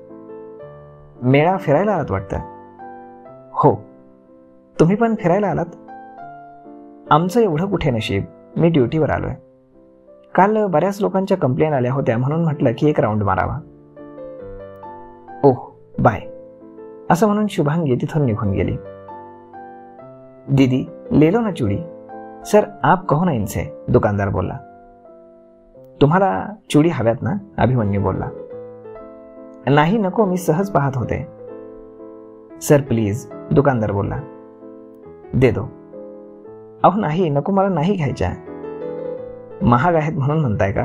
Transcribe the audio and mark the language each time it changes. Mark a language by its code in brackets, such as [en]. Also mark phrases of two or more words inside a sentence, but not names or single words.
[mr] मेळा फिरायला आलात वाटतं? हो, तुम्ही पण फिरायला आलात? आमचं एवढं कुठे नशीब, मी ड्युटीवर आलोय. काल बऱ्याच लोकांच्या कंप्लेन आल्या होत्या, म्हणून म्हटलं की एक राऊंड मारावा. [en] oh, bye, [mr] असं म्हणून शुभांगी तिथून निघून गेली. [hi] दीदी, ले लो ना चूड़ी. सर, आप कहो ना इनसे, [mr] दुकानदार बोलला. तुम्हाला चूड़ी हव्यात ना, अभिमन्यू बोलला. नाही, नको, मी सहज पाहत होते. [en] sir please, दुकानदार बोलला. [hi] दे दो. [mr] अहो नाही, नको, मला नाही घ्यायच्या. महाग आहेत म्हणून म्हणताय का?